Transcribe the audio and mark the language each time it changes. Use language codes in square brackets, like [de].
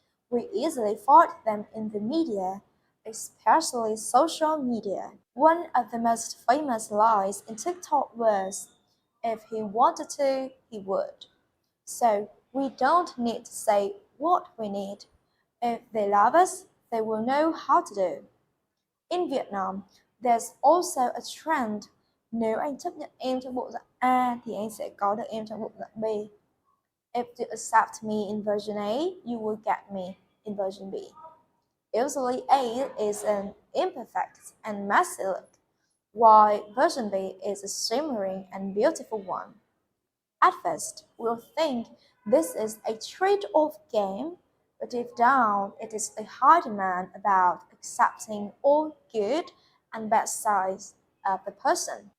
[en] We easily find them in the media, especially social media. One of the most famous lines in TikTok was, if he wanted to, he would. So we don't need to say what we need. If they love us, they will know how to do. In Vietnam, there's also a trend, [vi] nếu anh chấp nhận em trong bộ dạng A thì anh sẽ có được em trong bộ dạng B. [en] If you accept me in version A, you will get me in version B. Usually A is an imperfect and messy look, while version B is a shimmering and beautiful one. At first, we'll think this is a trade-off game, but deep down it is a high demand about accepting all good and bad sides of the person.